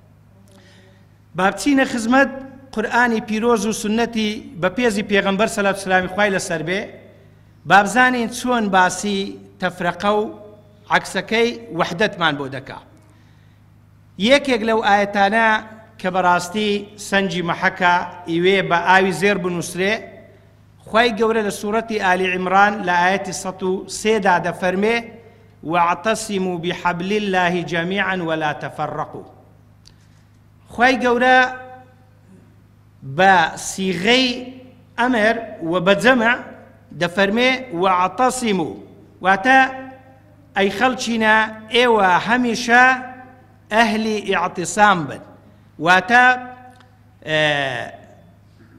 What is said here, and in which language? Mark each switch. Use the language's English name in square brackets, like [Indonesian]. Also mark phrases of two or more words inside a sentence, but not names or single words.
[Central Kurdish] با بچینە خزمەت قورئانی پیرۆز و سونەتی بەپێزی پێغەمبەر سەلات و سەلامی خوای لەسەر بێ، با بزانین چۆن باسی تەفرەقە و عەکسەکەی وەحدەتمان بۆ دەکا. یەکێک لەو ئایەتانە کە بەڕاستی سەنجی مەحەکە ئیوێ بە ئاوی زێر بنووسرێ، خوای گەورە لە سوورەتی ئالی عیمران لە ئایەتی 103 دەفەرمێ [Arabic] وَاعْتَصِمُوا بِحَبْلِ اللَّهِ جَمِيعًا وَلَا تَفَرَّقُوا. [Central Kurdish] خوای گەورە بە سیغەی ئەمر و بە جەمع دەفەرمێ وَاعْتَصِمُوا، واتە ئەی خەڵچینە ئێوە هەمیشە ئەهلی ئیعتیسام بن، واتە ملتەزیم